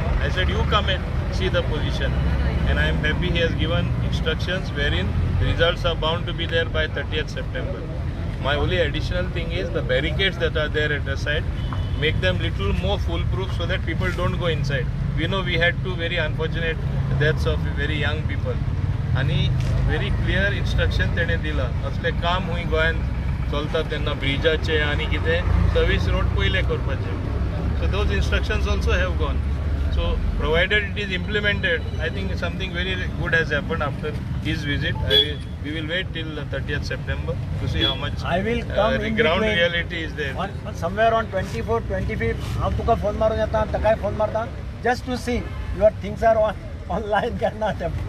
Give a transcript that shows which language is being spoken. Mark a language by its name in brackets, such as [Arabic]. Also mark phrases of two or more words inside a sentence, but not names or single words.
[English] I said, you come and see the position. And I am happy he has given instructions wherein the results are bound to be there by 30th September. My only additional thing is the barricades that are there at the side, make them little more foolproof so that people don't go inside. We know we had 2 very unfortunate deaths of very young people. And very clear instruction [Konkani] तेणे दिला. असले काम हुई गोंयान चलता तेन्ना ब्रिजाचे आनी कितें [English] service road [Konkani] पयले करपाचे. [English] So those instructions also have gone. So provided it is implemented, I think something very good has happened after his visit. We will wait till 30th September to see how much I will come in ground between. reality is there. Somewhere on 24th, 25th, [Konkani] हांव तुका फोन मारून येता ताकाय फोन मारता [English] just to see your things are online [Konkani] काय ना.